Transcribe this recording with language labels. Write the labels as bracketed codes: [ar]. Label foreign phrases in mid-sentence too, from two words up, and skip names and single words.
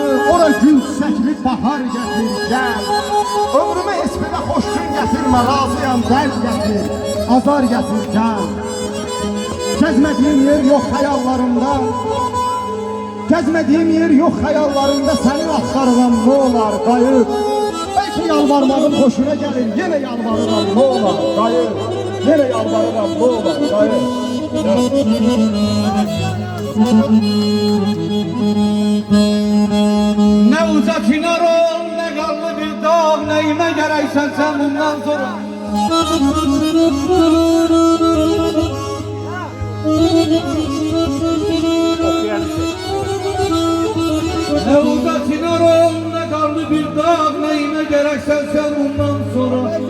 [az] Ora gül çiçəkli bahar gətir, gəl. Ömrümə esmədə xoş gün gətirmə, razıyam, dərd gətir, azar gətir, gəl. Gəzmədiyim yer yox xəyallarımda, gəzmədiyim yer yox xəyallarımda, səni axtarıram, nə olar, qayıt. Bəlkə yalvarmağım xoşuna gəlir, yenə yalvarıram, nə olar, qayıt. [tr] Yine yalvarıram, ne olur, qayıt. Ne uzak inar ol, ne kanlı bir dağ, neyime gereksen sen bundan sonra. Ne uzak inar ol, ne kanlı bir dağ, neyime gereksen sen bundan sonra.